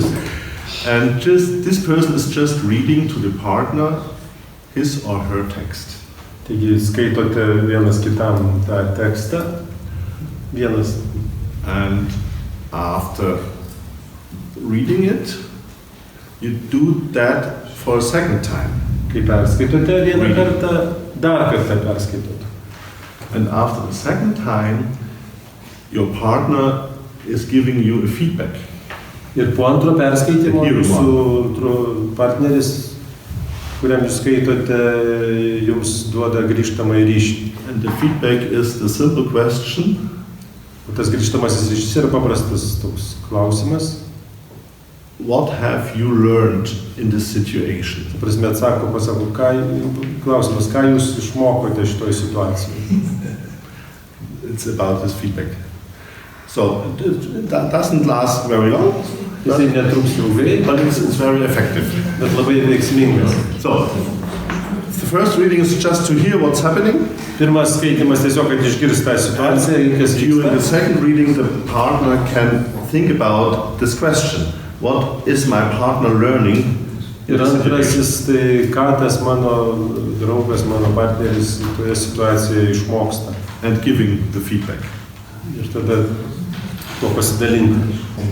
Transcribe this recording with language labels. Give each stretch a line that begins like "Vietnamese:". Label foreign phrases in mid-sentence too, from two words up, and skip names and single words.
English: And just this person is just reading to the partner his or her text.
Lithuanian: Taigi skaitote vienas kitam tą tekstą. Vienas.
English: And after reading it, you do that for a second time.
Lithuanian: Kai perskaitote vieną kartą, dar kartą perskaitote.
English: And after the second time, your partner is giving you a feedback.
Lithuanian: Ir po antro perskaitimo jūsų partneris, kuriam jūs skaitote, jums duoda grįžtamąjį ryšį.
English: And the feedback is the simple question,
Lithuanian: O tas grįžtamasis ryšys yra paprastas toks klausimas.
English: what have you learned in this situation?
Lithuanian: Ta prasme pasako, klausimas, ką jūs išmokote šitoj situacijai.
English: It's about this feedback. So that doesn't last very long,
Lithuanian: Jisai netruks ilgai,
English: but it's very effective.
Lithuanian: bet labai veiksmingas.
English: So the first reading is just to hear what's happening.
Lithuanian: Pirmas skaitimas tiesiog, kad išgirs tą situaciją, kas
English: During the
Lithuanian: vyksta.
English: second reading, the partner can think about this question. What is my partner learning?
Lithuanian: Ir antrasis, tai ką tas mano draugas, mano partneris toje situacijoje išmoksta.
English: And giving the feedback.
Lithuanian: Ir tada tuo pasidalinti.